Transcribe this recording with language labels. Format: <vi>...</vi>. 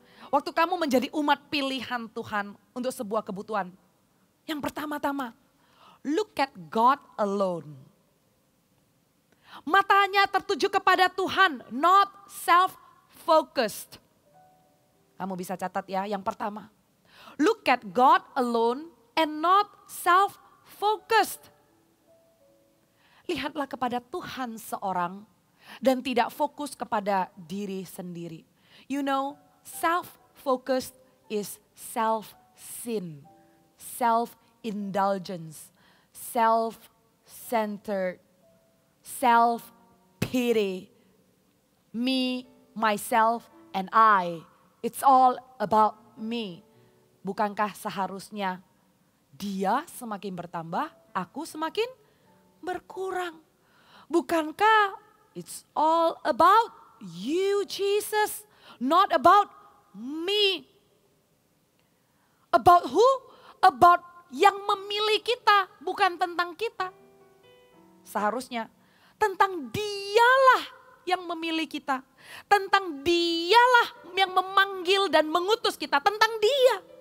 <id>Waktu kamu menjadi umat pilihan Tuhan untuk sebuah kebutuhan. Yang pertama-tama,</id> <en>look at God alone.</en> <id>Matanya tertuju kepada Tuhan,</id> <en>not self-focused.</en> <id>Kamu bisa catat ya, yang pertama.</id> <en>Look at God alone and not self-focused.</en> <id>Lihatlah kepada Tuhan seorang dan tidak fokus kepada diri sendiri.</id> <en>You know, self-focused is self-sin, self-indulgence, self-centered, self-pity, me, myself, and I. It's all about me.</en> <id>Bukankah seharusnya dia semakin bertambah, aku semakin berkurang? Bukankah</id> <en>it's all about you, Jesus, not about me? About who?</en> <id>About yang memilih kita, bukan tentang kita. Seharusnya tentang dialah yang memilih kita. Tentang dialah yang memanggil dan mengutus kita, tentang dia.</id>